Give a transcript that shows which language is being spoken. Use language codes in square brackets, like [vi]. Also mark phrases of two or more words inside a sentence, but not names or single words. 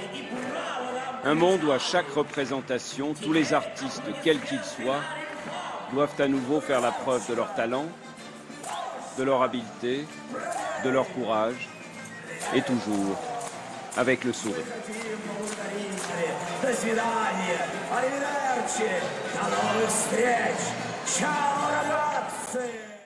[fr] Un monde où à chaque représentation, tous les artistes, quels qu'ils soient, doivent à nouveau faire la preuve de leur talent, de leur habileté, de leur courage, et toujours avec le sourire. [ru] До свидания, arrivederci, до новых встреч, [it] ciao ragazzi!